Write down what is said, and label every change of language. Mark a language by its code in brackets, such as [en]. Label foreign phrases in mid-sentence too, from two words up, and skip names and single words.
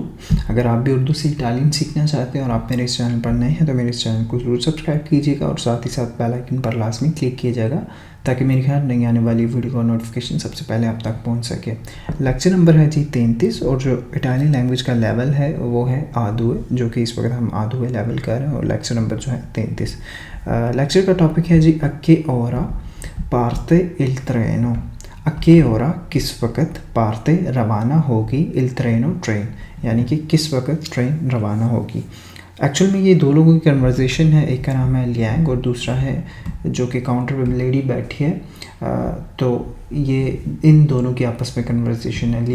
[hi] अगर आप भी उर्दू से इटालियन सीखना चाहते हैं और आप मेरे इस चैनल पर नए हैं तो मेरे इस चैनल को ज़रूर सब्सक्राइब कीजिएगा और साथ ही साथ [en] bell icon [hi] पर लाजमी क्लिक कीजिएगा ताकि मेरी हर नई आने वाली वीडियो का नोटिफिकेशन सबसे पहले आप तक पहुंच सके। [en] lecture number [hi] है जी 33 और जो [en] Italian language [hi] का लेवल है वो है A2, जो कि इस वक्त हम A2 लेवल कर रहे हैं और [en] lecture number [hi] जो है 33। लेक्चर का टॉपिक है जी [it] A che ora parte il treno। A che ora [hi] किस वक्त पार्ते रवाना होगी [it] il treno [hi] ट्रेन, यानी कि किस वक्त ट्रेन रवाना होगी। एक्चुअल में ये दो लोगों की कन्वर्सेशन है, एक का नाम है लियांग और दूसरा है जो कि काउंटर पे लेडी बैठी है। तो ये इन दोनों की आपस में कन्वर्सेशन है।